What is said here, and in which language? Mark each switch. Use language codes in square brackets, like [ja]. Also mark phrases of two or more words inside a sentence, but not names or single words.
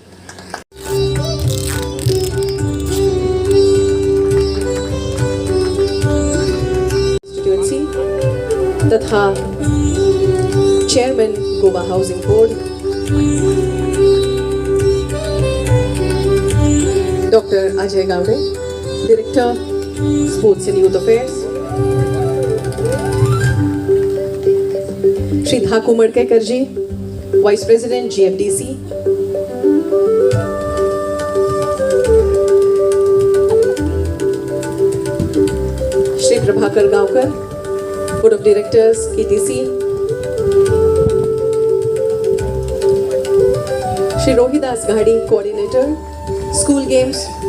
[en] तथा Chairman Goa Housing Board Doctor Ajay Gawade, Director Sports and Youth Affairs, Shri Thaku Madkekar ji, Vice President GFDC. Shri Prabhakar Gaokar, Board of Directors KTC. Shri Rohidas Ghadi, Coordinator, School Games.